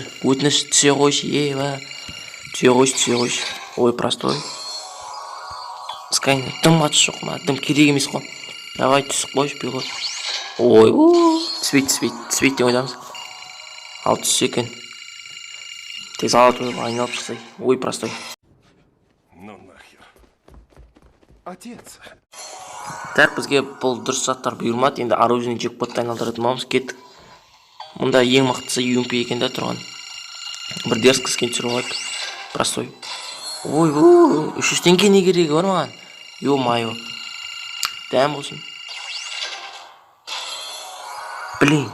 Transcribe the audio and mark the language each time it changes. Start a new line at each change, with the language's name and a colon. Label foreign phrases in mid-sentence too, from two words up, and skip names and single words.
Kazakh: Өтініш түсе қойшы, Түсе қойшы.
Russian: Ой, простой.
Kazakh: Скайны, дым қатысы жоқ ма? Дым керек емес қой. Давай түсіп қойшы, пилот. Ой, түспейді деп ойдамыз. Ал түссе екен. Тек золотой айналып шықсай. Ой,
Russian: простой. Ну нахер. Отец. Так,
Kazakh: бізге бұл дұрыс заттар бұйырмады. Енді оружейный джекпотты айналдыратын боламыз. Кеттік. Мұнда ең мықтысы UMP екен де тұрған. Бір дерзкі скен түсіріп алайық.
Russian: Простой.
Kazakh: Ой, 300 теңге не керегі бар маған? Ё-майо. Дәм болсын. Блин.